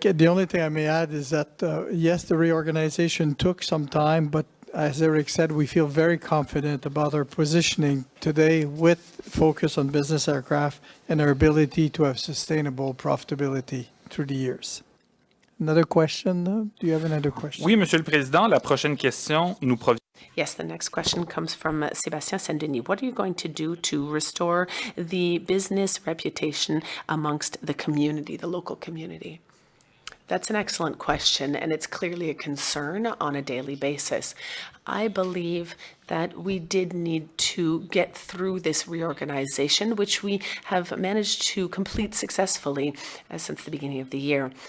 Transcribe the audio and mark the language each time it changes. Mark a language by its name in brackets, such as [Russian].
[English] The only thing I may add is that, yes, the reorganization took some time, but as Eric said, we feel very confident about our positioning today with focus on business aircraft and our ability to have sustainable profitability through the years. Another question? Do you have another question? [French] Oui, Monsieur le Président, la prochaine question nous provient. [English] Yes, the next question comes from Sébastien Saint-Denis. What are you going to do to restore the business reputation amongst the community, the local community? That's an excellent question, and it's clearly a concern on a daily basis. I believe that we did need to get through this reorganization, which we have managed to complete successfully since the beginning of the year.